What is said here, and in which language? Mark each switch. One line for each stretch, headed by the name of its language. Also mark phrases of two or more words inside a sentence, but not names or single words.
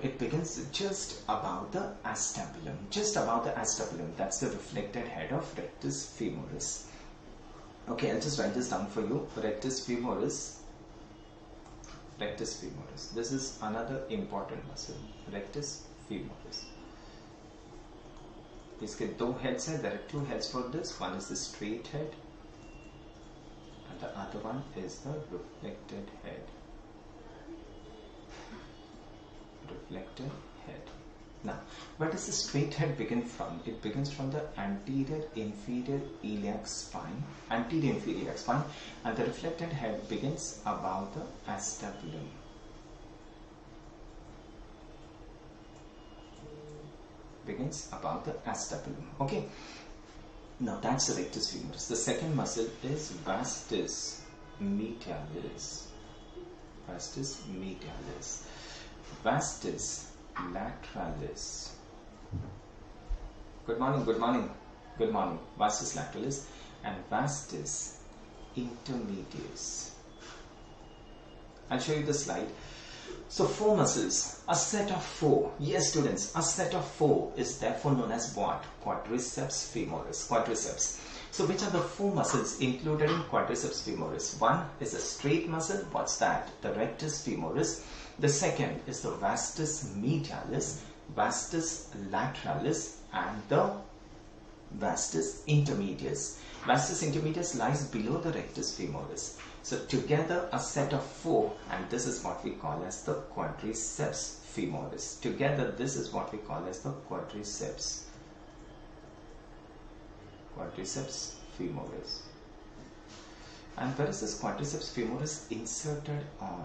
English: It begins just above the acetabulum. That's the reflected head of rectus femoris. Okay, I'll just write this down for you. Rectus femoris. This is another important muscle. Rectus femoris.
Hindi: इसके दो heads हैं.
English: There are two heads for this. One is the straight head and the other one is the reflected head. Now, where does the straight head begin from? It begins from the anterior inferior iliac spine, and the reflected head begins above the acetabulum. Okay. Now that's the rectus femoris. The second muscle is vastus medialis. Vastus lateralis. Good morning. Vastus lateralis and vastus intermedius. I'll show you the slide. So four muscles, a set of four. Yes students, a set of four is therefore known as what? Quadriceps femoris. So which are the four muscles included in quadriceps femoris? One is a straight muscle. What's that? The rectus femoris. The second is the vastus medialis, vastus lateralis and the vastus intermedius. Vastus intermedius lies below the rectus femoris. So together a set of four, and this is what we call as the quadriceps femoris. Together this is what we call as the quadriceps femoris. And where is this quadriceps femoris inserted on?